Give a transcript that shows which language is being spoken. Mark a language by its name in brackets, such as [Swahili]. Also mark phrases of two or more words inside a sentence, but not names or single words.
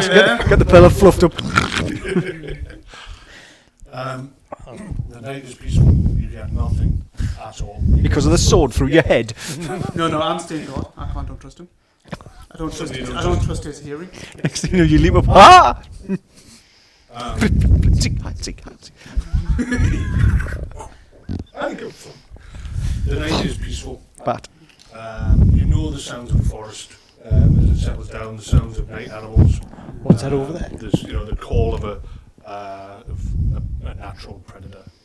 [English] yeah. Get the pillow fluffed up. The night is peaceful. You get nothing at all. Because of the sword through your head. No, I'm staying God. Don't trust him. I don't trust. You don't I don't trust his hearing. Next thing you know, you leap up. Ah! Zing, hi, zing, hi, zing. And good fun. The night is peaceful. Bat. You know the sounds of the forest as it settles down, the sounds of night animals What's that over there? There's the call of a natural predator.